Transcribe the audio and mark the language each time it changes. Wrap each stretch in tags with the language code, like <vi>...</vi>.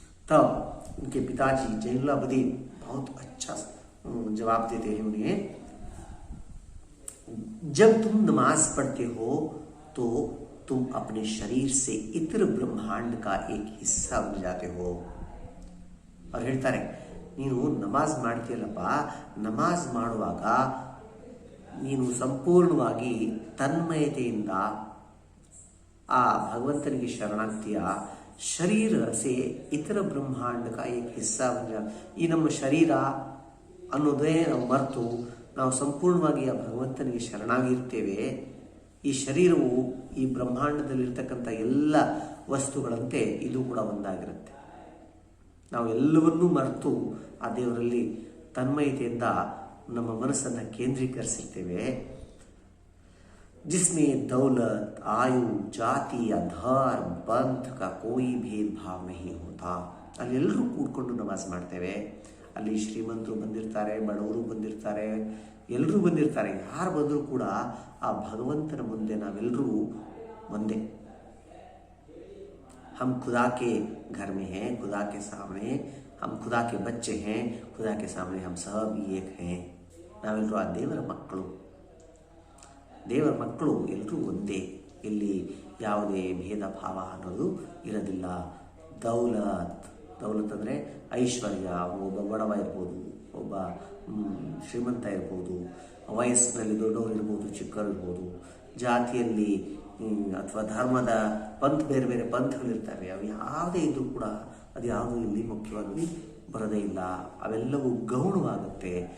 <hi>तब उनके पिताजी जैनुलाब्दीन बहुत अच्छा जवाब देते हैं उन्हें, जब तुम नमाज पढ़ते हो तो तुम अपने शरीर से इतर ब्रह्मांड का एक हिस्सा बन जाते हो।</hi> <kn>और ಹೇಳ್ತಾರೆ, ನೀನು ನಮಾಜ್ ಮಾಡ್ತೀಯಲ್ಲಪ್ಪ, ನಮಾಜ್ ಮಾಡುವಾಗ ನೀನು ಸಂಪೂರ್ಣವಾಗಿ ತನ್ಮಯತೆಯಿಂದ ಆ ಭಗವಂತನಿಗೆ ಶರಣಾಗ್ತೀಯ।</kn> <hi>ಶರೀರ ಸೇ ಇತರ ಬ್ರಹ್ಮಾಂಡಕ ಏಕ ಹಿಸ್ಸಾ ಬನ್ ಜಾ,</hi> <kn>ಈ ನಮ್ಮ ಶರೀರ ಅನ್ನೋದೇ ನಾವು ಮರೆತು ನಾವು ಸಂಪೂರ್ಣವಾಗಿ ಆ ಭಗವಂತನಿಗೆ ಶರಣಾಗಿರ್ತೇವೆ। ಈ ಶರೀರವು ಈ ಬ್ರಹ್ಮಾಂಡದಲ್ಲಿರ್ತಕ್ಕಂಥ ಎಲ್ಲ ವಸ್ತುಗಳಂತೆ ಇದು ಕೂಡ ಒಂದಾಗಿರುತ್ತೆ। ನಾವು ಎಲ್ಲವನ್ನೂ ಮರೆತು ಆ ದೇವರಲ್ಲಿ ತನ್ಮಯತೆಯಿಂದ ನಮ್ಮ ಮನಸ್ಸನ್ನು ಕೇಂದ್ರೀಕರಿಸಿರ್ತೇವೆ।</kn> <hi>जिसमें दौलत, आयु, जाति या धर्म, पंथ का कोई भेदभाव नहीं होता।</hi> <kn>ಅಲ್ಲಿ ಎಲ್ಲರೂ ಕೂಡ್ಕೊಂಡು ನಮಾಜ್ ಮಾಡ್ತೇವೆ, ಅಲ್ಲಿ ಶ್ರೀಮಂತರು ಬಂದಿರ್ತಾರೆ, ಬಡವರು ಬಂದಿರ್ತಾರೆ, ಎಲ್ಲರೂ ಬಂದಿರ್ತಾರೆ, ಯಾರು ಬಂದರೂ ಕೂಡ ಆ ಭಗವಂತನ ಮುಂದೆ ನಾವೆಲ್ಲರೂ ಒಂದೇ।</kn> <hi>हम खुदा के घर में हैं, खुदा के सामने हम खुदा के बच्चे हैं, खुदा के सामने हम सब एक हैं।</hi> <kn>ನಾವೆಲ್ಲರೂ ಆ ದೇವರ ಮಕ್ಕಳು, ದೇವರ ಮಕ್ಕಳು ಎಲ್ಲರೂ ಒಂದೇ, ಇಲ್ಲಿ ಯಾವುದೇ ಭೇದ ಭಾವ ಅನ್ನೋದು ಇರೋದಿಲ್ಲ। ದೌಲತ್, ದೌಲತ್ ಅಂದರೆ ಐಶ್ವರ್ಯ, ಒಬ್ಬ ಬಡವ ಇರ್ಬೋದು, ಒಬ್ಬ ಶ್ರೀಮಂತ ಇರ್ಬೋದು, ವಯಸ್ಸಿನಲ್ಲಿ ದೊಡ್ಡವರು ಇರ್ಬೋದು, ಚಿಕ್ಕವರು ಇರ್ಬೋದು, ಜಾತಿಯಲ್ಲಿ ಅಥವಾ ಧರ್ಮದ ಬೇರೆ ಬೇರೆ ಪಂಥಗಳಿರ್ತವೆ, ಅವು ಯಾವುದೇ ಇದ್ರೂ ಕೂಡ ಅದು ಯಾವುದೂ ಇಲ್ಲಿ ಮುಖ್ಯವಾಗಿ ಬರೋದೇ ಇಲ್ಲ, ಅವೆಲ್ಲವೂ ಗೌಣವಾಗುತ್ತೆ।</kn>